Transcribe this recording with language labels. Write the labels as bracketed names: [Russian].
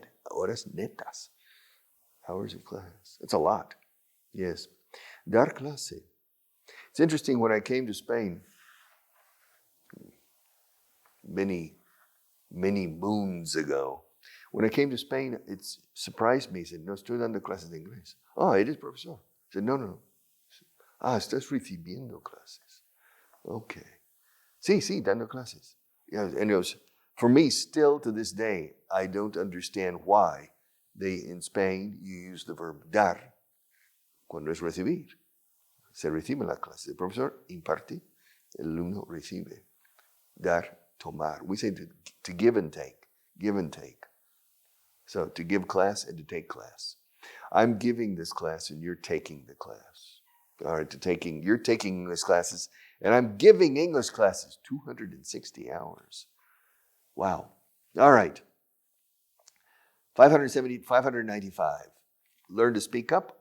[Spanish] Horas netas. [English] Hours of class. It's a lot. Yes. [Spanish] Dar clase. [English] It's interesting, when I came to Spain, many moons ago, when I came to Spain, it surprised me. He said, [Spanish] no, estoy dando clases de inglés. Oh, ¿eres profesor? [English] I said, no. [Spanish] Estás recibiendo clases. Okay. Sí, dando clases. [English] Yeah, and it was, for me, still to this day, I don't understand why in Spain, you use the verb dar [Spanish] cuando es recibir. Se reciben las clases. El profesor imparte, el alumno recibe. Dar, tomar. [English] We say to give and take. Give and take. So to give class and to take class. I'm giving this class and you're taking the class. All right, you're taking English classes and I'm giving English classes 260 hours. Wow. All right. 595. Learn to speak up.